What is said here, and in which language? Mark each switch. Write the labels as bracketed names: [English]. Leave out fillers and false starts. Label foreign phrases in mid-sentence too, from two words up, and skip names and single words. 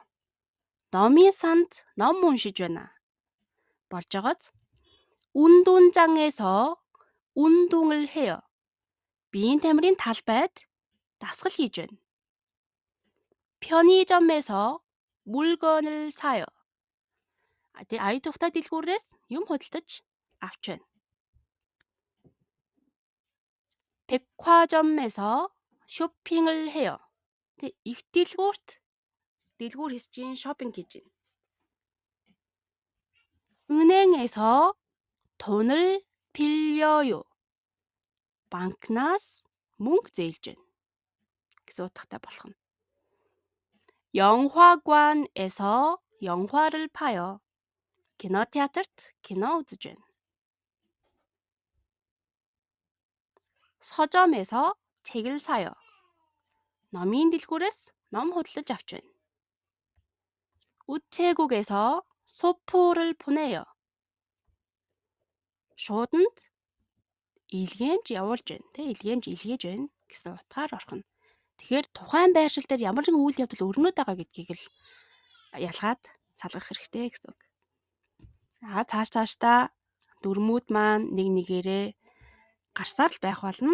[Mongolian] номын санд ном уншиж байна. болж байгааз [Korean] 운동장에서 운동을 해요. [Mongolian] 비인 тамирын талбайд дасгал хийж байна. [Korean] 편의점에서 물건을 사요. [Mongolian] ая тухтай дэлгүүрээс юм худалдаж авч байна. [Korean] 백화점에서 쇼핑을 해요. [Mongolian] их дэлгүүр хэсгийн шопинг хийж байна. [Korean] 은행에서 돈을 빌려요. [Mongolian] банкнаас мөнгө зээлж байна гэсэн утгатай болох нь. [Korean] 영화관에서 영화를 봐요. [Mongolian] кинотеатрт кино үзэж байна. [Korean] 서점에서 책을 사요. [Mongolian] номын дэлгүүрээс ном худалдаж авч байна. [Korean] 우체국에서 소포를 보내요. [Mongolian] шууданд илгээмж явуулж байна. Тэ илгээмж илгээж байна гэсэн утгаар орхино. Тэгэхээр тухайн байршил дээр ямар нэгэн үйл явдал өрнөд байгаа гэдгийг л ялгаад салгах хэрэгтэй гэсэн үг. Цаашдаа дүрмүүд маань нэг нэгээрээ гарсаар л байх болно.